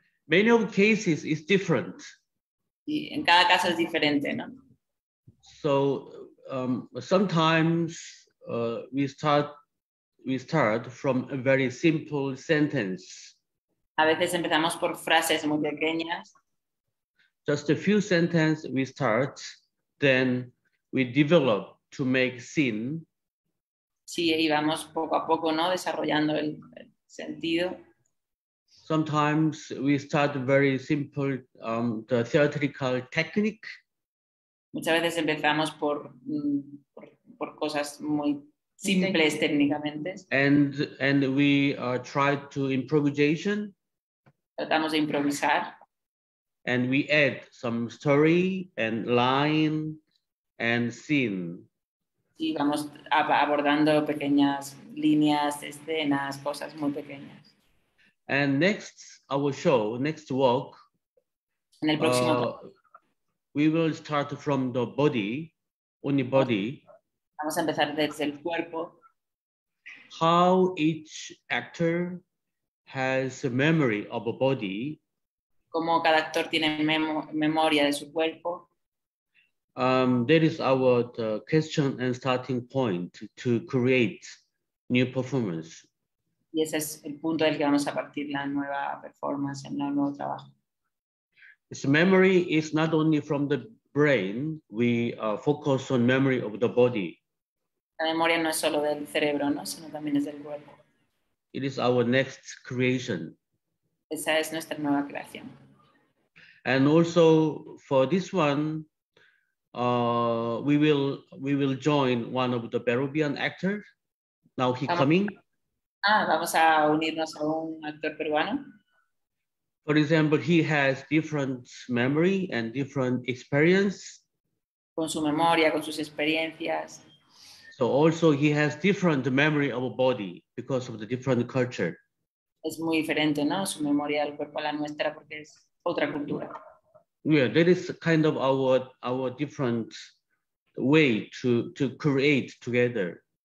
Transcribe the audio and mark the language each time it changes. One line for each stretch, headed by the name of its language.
English: Many of cases is different.
Spanish: Y en cada caso es diferente, ¿no?
English: So sometimes we start from a very simple sentence.
Spanish: A veces empezamos por frases muy pequeñas.
English: Just a few sentences we start, then we develop to make scene.
Spanish: Sí, y vamos poco a poco, ¿no? Desarrollando el sentido.
English: Sometimes we start very simple, the theatrical technique.
Spanish: Muchas veces empezamos por cosas muy simples técnicamente.
English: And we try to improvisation.
Spanish: Tratamos de improvisar.
English: And we add some story and line and scene.
Spanish: Y vamos abordando pequeñas líneas, escenas, cosas muy pequeñas.
English: And next, our show, next walk,
Spanish: en el próximo
English: we will start from the body, only body.
Spanish: Vamos a empezar desde el cuerpo.
English: How each actor has a memory of a body.
Spanish: Cómo cada actor tiene memoria de su cuerpo.
English: That is our question and starting point to create new performance.
Spanish: Y ese es el punto del que vamos a partir la nueva performance, el nuevo trabajo.
English: This memory is not only from the brain, we focus on memory of the body.
Spanish: La memoria no es solo del cerebro, ¿no? Sino también es del cuerpo.
English: It is our next creation.
Spanish: Esa es nuestra nueva creación.
English: And also for this one, we will join one of the Peruvian actors. Now he coming.
Spanish: Vamos a unirnos a un actor peruano.
English: For example, he has different memory and different experience.
Spanish: Con su memoria, con sus experiencias.
English: So also he has different memory of a body because of the different culture.
Spanish: Es muy diferente, ¿no? Su memoria del cuerpo a la nuestra porque es otra cultura.
English: Yeah, that is kind of our different way to create together.